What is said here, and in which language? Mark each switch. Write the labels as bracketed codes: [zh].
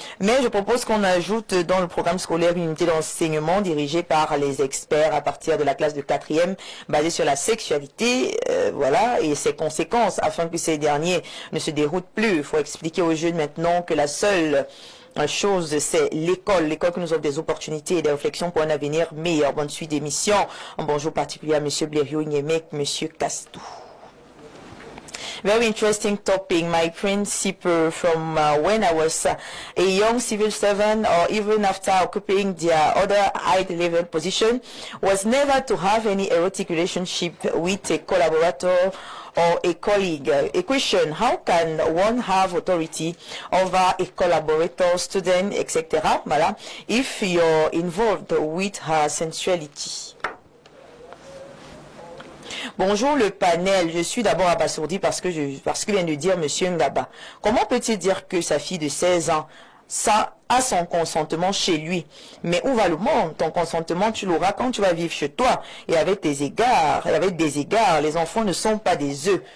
[fr] Mais je propose qu'on ajoute dans le programme scolaire une unité d'enseignement dirigée par les experts à partir de la classe de 4e, basée sur la sexualité, voilà, et ses conséquences, afin que ces derniers ne se déroutent plus. Il faut expliquer aux jeunes maintenant que la seule chose, c'est l'école que nous offre des opportunités et des réflexions pour un avenir meilleur. Bonne suite d'émission. Un bonjour particulier à M. [en] Blériot Niemek, M. Castou. Very interesting topic. My principle from when I was a young civil servant or even after occupying the other high-level position was never to have any erotic relationship with a collaborator or a colleague. A question, how can one have authority over a collaborator, student, etc. Voilà, if you're involved with her sensuality? [fr] Bonjour le panel, je suis d'abord abasourdi parce que vient de dire Monsieur Ngaba. Comment peut-il dire que sa fille de 16 ans ça a son consentement chez lui. Mais où va le monde? Ton consentement, tu l'auras quand tu vas vivre chez toi. Et avec des égards, les enfants ne sont pas des œufs.